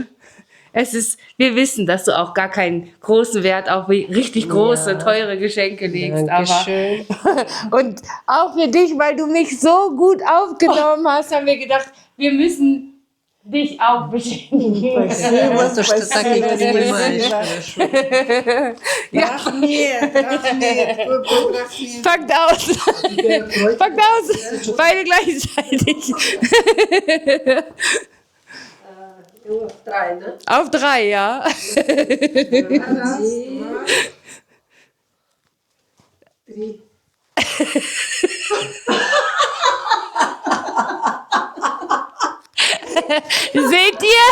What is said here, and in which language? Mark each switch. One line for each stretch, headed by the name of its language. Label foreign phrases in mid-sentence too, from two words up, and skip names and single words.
German: Wir wissen, dass du auch gar keinen großen Wert auf richtig große, teure Geschenke legst. Dankeschön. Und auch für dich, weil du mich so gut aufgenommen hast, haben wir gedacht, wir müssen dich auch beschenken.
Russian: Спасибо, то, что так их принимаешь.
German: Ja, packt aus. Packt aus. Beide gleichzeitig. Auf 3, ja. Seht ihr?